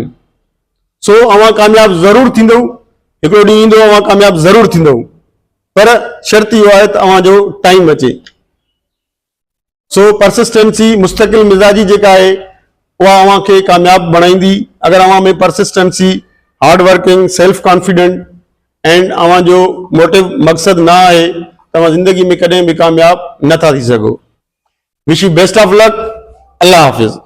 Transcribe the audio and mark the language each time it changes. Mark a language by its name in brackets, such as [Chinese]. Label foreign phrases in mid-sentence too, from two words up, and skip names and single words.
[Sindhi] सो अवां कामयाब ज़रूरु थींदो, हिकिड़ो ॾींहुं ईंदो अवां कामयाब ज़रूरु थींदो, पर शर्त इहो आहे त अवां जो टाइम अचे। सो परसिस्टेंसी, मुस्तक़िल मिज़ाजी जेका आहे उहा अव्हां खे कामयाब बणाईंदी। अगरि अव्हां में परसिस्टेंसी, [English] hard working, self confident and [Sindhi] अव्हां जो मोटिव मक़सद ना आहे, तव्हां ज़िंदगी में कॾहिं बि कामयाब नथा थी सघो। [English] wish you best of luck. [Urdu] اللہ حافظ.